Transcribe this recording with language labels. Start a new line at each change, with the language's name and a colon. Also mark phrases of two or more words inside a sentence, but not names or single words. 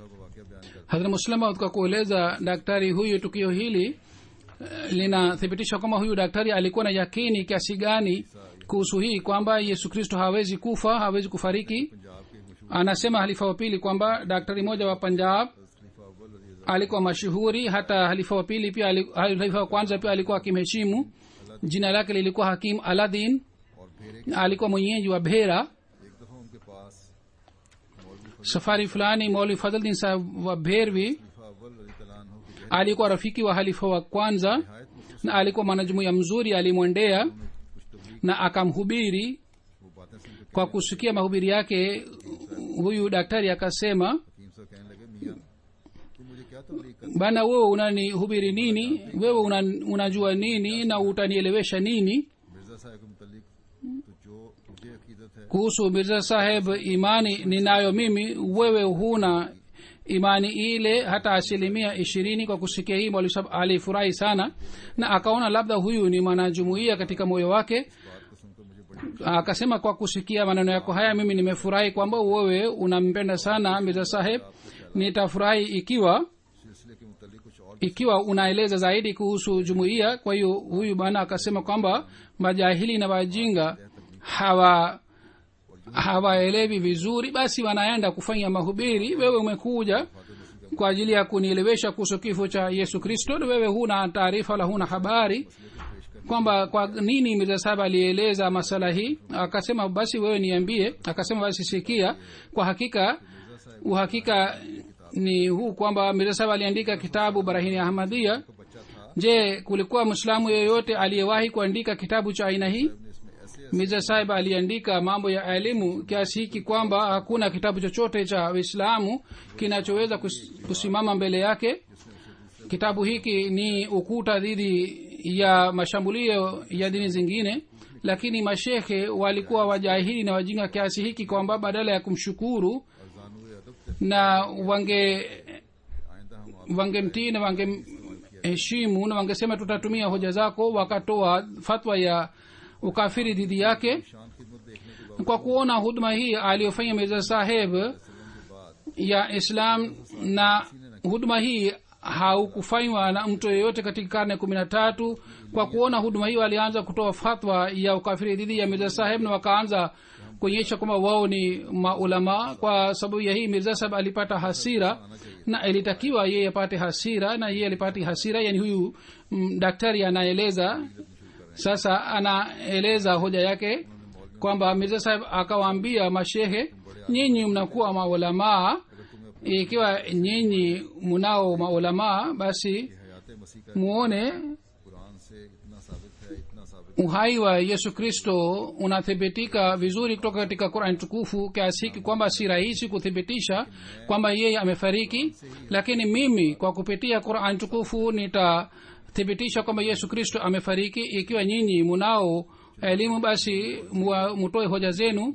Swahili: hadhrat muslima kwa kueleza daktari huyu tukio hili linathibitisha kwamba huyu daktari alikuwa na yakini kiasi gani kuhusu hii kwamba yesu kristo hawezi kufa, hawezi kufariki. anasema halifa wa pili kwamba daktari mmoja wa punjab alikuwa mashuhuri, hata halifa wa pili pia halifa wa kwanza pia alikuwa akimheshimu. jina lake lilikuwa hakim aladin.
Urdu: फिर
Swahili: alikuwa mwenyeji wa Bhera.
Urdu: ایک دفعہ ان کے پاس مولوی
Swahili: Safari fulani Maulvi Fadhluddin Sahab wa Bherwi
Urdu: خلیفہ اول رضی اللہ عنہ کی
Swahili: alikuwa rafiki wa halifa wa kwanza
Urdu: نہایت مخلص
Swahili: na alikuwa mwanajumuiya mzuri. Alimwendea
Urdu: کچھ تبلیغ
Swahili: na akamhubiri.
Urdu: وہ باتیں سن کے
Swahili: Kwa kusikia mahubiri yake, huyu daktari akasema,
Urdu: حکیم صاحب کہنے لگے میاں تو مجھے کیا تبلیغ کر
Swahili: bana, wewe unanihubiri nini? Wewe unajua nini na utanielewesha nini
Urdu: مرزا صاحب کے متعلق تو جو مجھے عقیدت ہے
Swahili: kuhusu Mirza Saheb? Imani ninayo mimi, wewe huna imani ile hata 20%. Kwa kusikia hii Maulvi Sahab alifurahi sana na akaona labda huyu ni mwanajumuiya katika moyo wake.
Urdu: بات کو سن کر مجھے بڑی
Swahili: Akasema, kwa kusikia maneno yako haya mimi nimefurahi kwamba wewe unampenda sana Mirza Saheb. Nitafurahi ikiwa
Urdu: سلسلے کے متعلق کچھ اور
Swahili: ikiwa unaeleza zaidi kuhusu jumuiya. Kwa hiyo huyu bwana akasema kwamba majahili na wajinga hawaelewi vizuri, basi wanaenda kufanya mahubiri. Wewe umekuja kwa ajili ya kunielewesha kuhusu kifo cha Yesu Kristo, na wewe huna taarifa wala huna habari kwamba kwa nini Mirza Sahib alieleza masala hii. Akasema basi wewe niambie. Akasema basi sikia, kwa hakika uhakika ni huu kwamba Mirza Sahib aliandika kitabu Barahini Ahmadiyya.
Urdu: بچہ تھا
Swahili: Je, kulikuwa Muislamu yeyote aliyewahi kuandika kitabu cha aina hii?
Urdu: اس میں ایسے
Swahili: Mirza Sahib aliandika mambo ya elimu kiasi hiki kwamba hakuna kitabu chochote cha Uislamu kinachoweza kusimama mbele yake. Kitabu hiki ni ukuta dhidi ya mashambulio ya dini zingine, lakini mashekhe walikuwa wajahili na wajinga kiasi hiki kwamba badala ya kumshukuru
Urdu: جانوے ادب
Swahili: na
Urdu: آئندہ ہم
Swahili: wangemtii na wangemheshimu na wangesema tutatumia hoja zako, wakatoa fatwa ya ukafiri dhidi yake.
Urdu: شان خدمت دیکھنے کے
Swahili: Kwa kuona huduma hii aliyofanya Mirza Saheb
Urdu: बाद
Swahili: ya Islam, na huduma hii haukufanywa na mtu yeyote katika karne 13. Kwa kuona huduma hiyo alianza kutoa fatwa ya ukafiri dhidi ya Mirza Saheb na wakaanza kuonyesha kwamba wao ni maulama. Kwa sababu ya hii Mirza Saheb alipata hasira na ilitakiwa yeye apate hasira, na yeye alipata hasira. Yani huyu daktari anaeleza sasa, anaeleza hoja yake kwamba Mirza Saheb akawaambia mashehe, nyinyi mnakuwa maulamaa, ikiwa nyinyi mnao maulamaa basi
Urdu: حیات مسیح کا
Swahili: muone
Urdu: قرآن سے اتنا ثابت ہے
Swahili: uhai wa Yesu Kristo unathibitika vizuri kutoka katika Qur'an tukufu kiasi hiki kwamba si rahisi kuthibitisha kwamba yeye amefariki, lakini mimi kwa kupitia Qur'an tukufu nitathibitisha kwamba Yesu Kristo amefariki. Ikiwa nyinyi mnao elimu basi mutoe hoja zenu.